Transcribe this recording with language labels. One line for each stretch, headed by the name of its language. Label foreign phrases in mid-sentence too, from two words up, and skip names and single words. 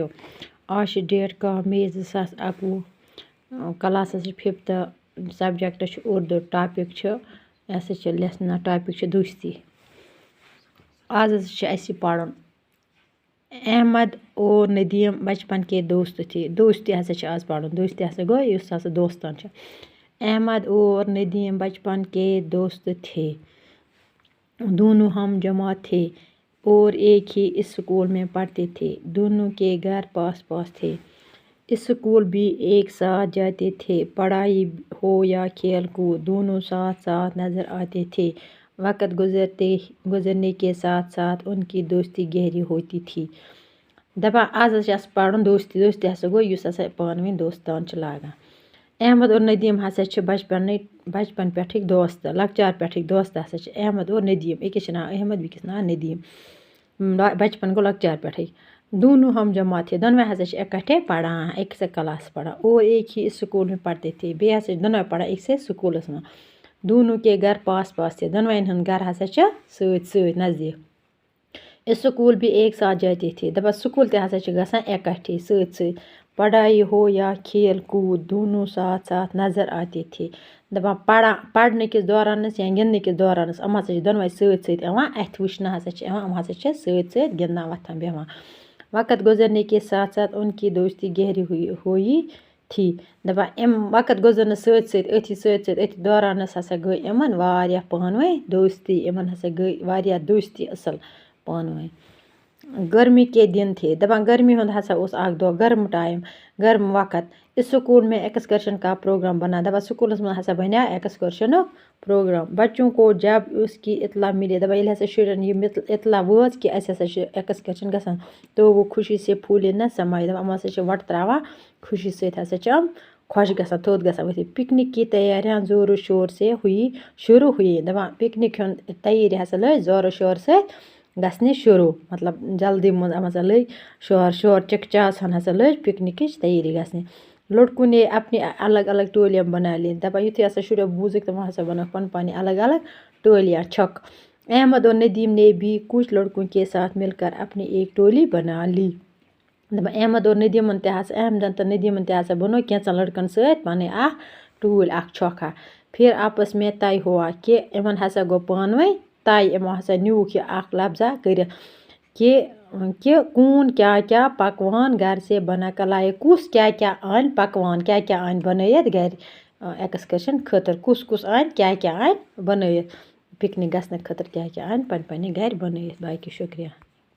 Hindi: आज डेट 1 मई 2021 क्लास 5th सब्जेक्ट उर्दू टॉपिक लेसन टॉपिक दोस्ती।
Kashmiri: आज पढ़न
Hindi: अहमद और नदीम बचपन के दोस्त थे।
Kashmiri: दोस्ती हसा आज पढ़न। दोस्ती हसा गो युस हसा दोस्तन
Hindi: अहमद और नदीम बचपन के दोस्त थे। दोनों हम जमात थे और एक ही स्कूल में पढ़ते थे। दोनों के घर पास पास थे। स्कूल भी एक साथ जाते थे। पढ़ाई हो या खेल कूद दोनों साथ साथ नज़र आते थे। वक़्त गुजरने के साथ साथ उनकी दोस्ती गहरी होती थी।
Kashmiri: दपा आज पढ़न दोस्ती। दोस्ती हसा गो युस हसा पान वन दोस्तान लागान। अहमद और नदीम हसा बचपन पे दोस्त लकचार पे दोस्त हसा अहमद और नदीम। एक नाव अहमद बेकिस नाव नदीम। बचपन गो लकचार पे।
Hindi: दोनों हम जमात थे।
Kashmiri: दोनों हसा इकट्ठे पढ़ान एक से क्लास पढ़ा
Hindi: और एक ही स्कूल में पढ़ते थे।
Kashmiri: बे हसा दोनों पढ़ा एक से स्कूल में।
Hindi: दोनों के घर पास पास थे।
Kashmiri: दोनों घर हसा सत नज़दीक।
Hindi: स्कूल भी एक साथ जाते थे।
Kashmiri: दपा स्कूल ते हसा गसान इकट्ठे सत।
Hindi: पढ़ाई हो या खेल कूद दोनों साथ साथ नज़र आते थे।
Kashmiri: दपा पढ़ने के दौरान या गिंदने के दौरान हम हसा दोनों सत अथ वुचना हसा हम हसा सत गिंदना वथान बेहवान।
Hindi: वक़्त गुजरने के साथ साथ उनकी दोस्ती गहरी हुई थी।
Kashmiri: दपा वक़्त गुजरन सत दौरान हसा गई इमन वारिया पान वन दोस्ती। इमन हसा गई वारिया दोस्ती असल पान वन।
Hindi: गर्मी के दिन थे।
Kashmiri: दपान गर्मी हुंद हसा उस आग दो गर्म टाइम गर्म वक़्त।
Hindi: स्कूल में एक्सकर्शन का प्रोग्राम बना।
Kashmiri: दपा स्कूल में हसा बना एक्सकर्शन प्रोग्राम।
Hindi: बच्चों को जब उसकी इतला मिली
Kashmiri: दपा ये हसा शुरन ये इतला वोज कि अस हसा एक्सकर्शन गसान
Hindi: तो वो खुशी से फूले न समाये।
Kashmiri: दपा हम हसा वट त्रावान खुशी सत हसा खुश गसान थोद गसान वथि।
Hindi: पिकनिक की तैयारियां जोरों शोर से शुरू हुई।
Kashmiri: दपा पिकनिक तैयारी हसा लग जोरों शोर से गसने शुरू। मतलब जल्दी मज हसा लग शोर चिकचास हसा लग पिकनिक की तैयारी गसने।
Hindi: लड़कों ने अपनी अलग अलग टोलियां बना ली।
Kashmiri: दपा युथि हसा शुरू बूजिक तम हसा बना पानी अलग अलग टोलियां छक।
Hindi: अहमद और नदीम ने भी कुछ लड़कों के साथ मिलकर अपनी एक टोली बना ली।
Kashmiri: दपा अहमद और नदीम अहमद नदीम हसा बनो कैंचन लड़कन सत पाने टूल छका।
Hindi: फिर आपस में तय हुआ कि
Kashmiri: इमन हसा गो पान वन तय इमो हसा न्यूक लफ्जा कर
Hindi: कि कौन क्या क्या पकवान घर से बना कर लाए।
Kashmiri: कुस क्या क्या आन पकवान क्या क्या आन बनैत घर एक्सकर्शन खतर। कुस आन क्या आन बनैत पिकनिक गसन खतर क्या आन पन घर बनैत।
Hindi: बाकी शुक्रिया।